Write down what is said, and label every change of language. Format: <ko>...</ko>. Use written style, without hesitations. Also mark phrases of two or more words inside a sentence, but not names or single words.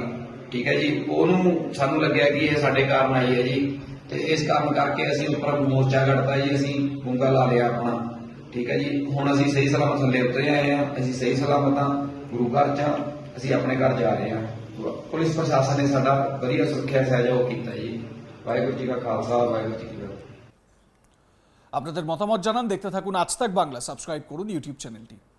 <pa>ਠੀਕ ਹੈ ਜੀ, ਉਹਨੂੰ ਸਾਨੂੰ ਲੱਗਿਆ ਕਿ ਇਹ ਸਾਡੇ ਕਾਰਨ ਆਈ ਹੈ ਜੀ, ਤੇ ਇਸ ਕਾਰਨ ਕਰਕੇ ਅਸੀਂ ਉੱਪਰ ਮੋਰਚਾ ਕੱਢਤਾ ਜੀ, ਅਸੀਂ ਗੁੰਗਾ ਲਾ ਲਿਆ ਆਪਣਾ। ਠੀਕ ਹੈ ਜੀ, ਹੁਣ ਅਸੀਂ ਸਹੀ ਸਲਾਮਤ ਥੱਲੇ ਉਤਰੇ ਆਏ ਹਾਂ। ਅਸੀਂ ਸਹੀ ਸਲਾਮਤ ਹਾਂ, ਗੁਰੂ ਘਰ ਚ ਹਾਂ, ਅਸੀਂ ਆਪਣੇ ਘਰ ਜਾ ਰਹੇ ਹਾਂ। ਪੁਲਿਸ ਪ੍ਰਸ਼ਾਸਨ ਨੇ ਸਾਡਾ ਵਧੀਆ ਸੁਰੱਖਿਆ ਸਹਿਯੋਗ ਕੀਤਾ ਜੀ। ਵਾਹਿਗੁਰੂ ਜੀ ਕਾ ਖਾਲਸਾ ਵਾਹਿਗੁਰੂ ਜੀ ਕੀ ফতਿহ।</pa> <bn>আপনাদের মতামত জানান, দেখতে থাকুন আজ তাক বাংলা, সাবস্ক্রাইব করুন ইউটিউব চ্যানেলটি।</bn>